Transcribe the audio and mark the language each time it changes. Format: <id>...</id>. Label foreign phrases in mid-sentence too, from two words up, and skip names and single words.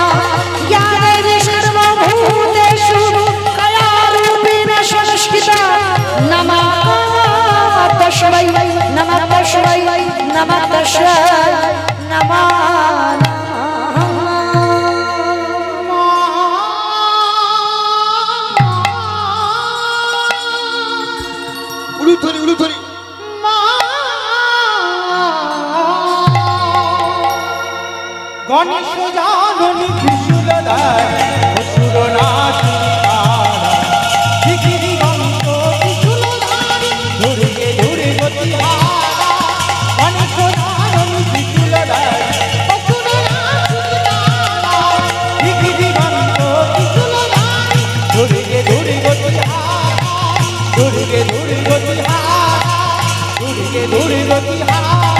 <sa>या देवी सर्वभूतेषु कायारूपेण संस्थिता नमः तस्मै नमः तस्मै नमः तस्मै नमो नमः।</sa> <bn>উলুধ্বনি উলুধ্বনি গণেশ জাননী ত্রিশূলধার অসুরনাশী তারা শিখিরি গন্ত ত্রিশূলধারী দুর্গে দুর্গতি হারা গণেশ জাননী ত্রিশূলধার অসুরনাশী তারা শিখিরি গন্ত ত্রিশূলধারী দুর্গে দুর্গতি হারা দুর্গে দুর্গতি হারা দুর্গে দুর্গতি হারা।</bn>